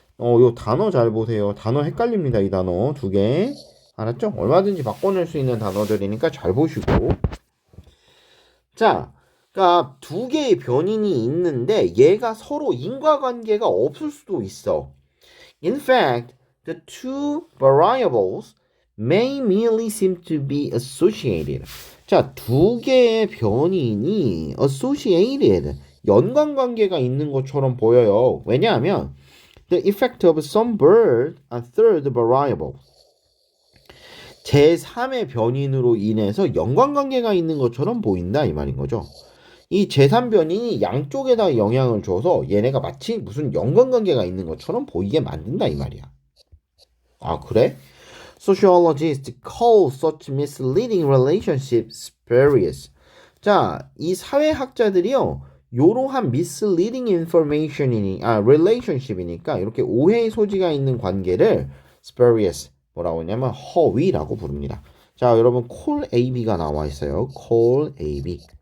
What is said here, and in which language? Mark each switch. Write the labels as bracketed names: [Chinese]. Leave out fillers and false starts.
[Korean] 요 단어 잘 보세요. 단어 헷갈립니다, 이 단어 두 개. 알았죠? 얼마든지 바꿔낼 수 있는 단어들이니까 잘 보시고. 자, 그러니까 두 개의 변인이 있는데 얘가 서로 인과관계가 없을 수도 있어. [English] In fact, the two variables may merely seem to be associated. [Korean] 자, 두 개의 변인이 associated, 연관관계가 있는 것처럼 보여요. 왜냐하면 [English] the effect of some bird on third variable. [Korean] 제3의 변인으로 인해서 연관관계가 있는 것처럼 보인다 이 말인 거죠. 이 제3변인이 양쪽에다 영향을 줘서 얘네가 마치 무슨 연관관계가 있는 것처럼 보이게 만든다 이 말이야. 아, 그래? [English] Sociologists call such misleading relationships spurious. [Korean] 자, 이 사회학자들이요, 요러한 misleading relationship이니까 이렇게 오해의 소지가 있는 관계를 spurious, 뭐라고 하냐면 허위라고 부릅니다. 자, 여러분 call AB가 나와 있어요. call AB.